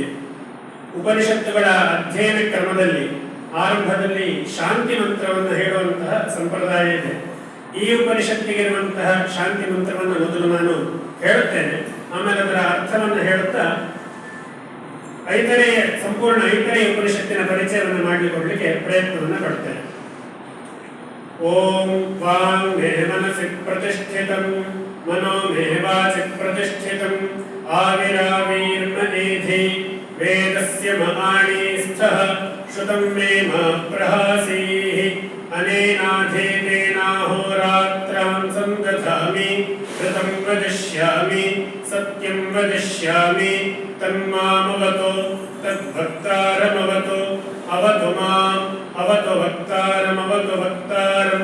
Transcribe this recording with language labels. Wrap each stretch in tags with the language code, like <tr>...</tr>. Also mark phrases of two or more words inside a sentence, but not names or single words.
<kn>ಉಪನಿಷತ್ತುಗಳ ಅಧ್ಯಯನ ಕ್ರಮದಲ್ಲಿ ಆರಂಭದಲ್ಲಿ ಶಾಂತಿ ಮಂತ್ರವನ್ನು ಹೇಳುವಂತಹ ಸಂಪ್ರದಾಯ ಇದೆ. ಈ ಉಪನಿಷತ್ತಿಗಿರುವಂತಹ ಶಾಂತಿ ಮಂತ್ರವನ್ನು ಮೊದಲು ನಾನು ಹೇಳುತ್ತೇನೆ. ಆಮೇಲೆ ಅದರ ಅರ್ಥವನ್ನು ಹೇಳುತ್ತಾ ಸಂಪೂರ್ಣ ಐತರೇಯ ಉಪನಿಷತ್ತಿನ ಪರಿಚಯವನ್ನು ಮಾಡಿಕೊಳ್ಳಲಿಕ್ಕೆ ಪ್ರಯತ್ನವನ್ನು ಪಡ್ತೇನೆ.</kn> <sa>ಓಂ ವಾಂಗ್ ಮೇ ಮನಸಿ ಪ್ರತಿಷ್ಠಿತಂ ಮನೋ ಮೇ ವಾಚಿ ಪ್ರತಿಷ್ಠಿತಂ ಆವಿರಾವೀರ್ಮನೇಧಿ ವೇದಸ್ಯ ಮಹಾಣಿ ಸ್ಥಃ ಶ್ರುತಂ ಮೇ ಮಾ ಪ್ರಹಾಸೀಃ ಅನೇನಾಧೇತೇನಾಹೋರಾತ್ರಾಂ ಸಂದಧಾಮಿ ಋತಂ ವದಿಷ್ಯಾಮಿ ಸತ್ಯಂ ವದಿಷ್ಯಾಮಿ ತನ್ಮಾಮವತೋ ತದ್ಭಕ್ತಾರಮವತೋ ಅವತು ಮಾಂ ಅವತು ಭಕ್ತಾರಮವತು ಭಕ್ತಾರಂ.</sa>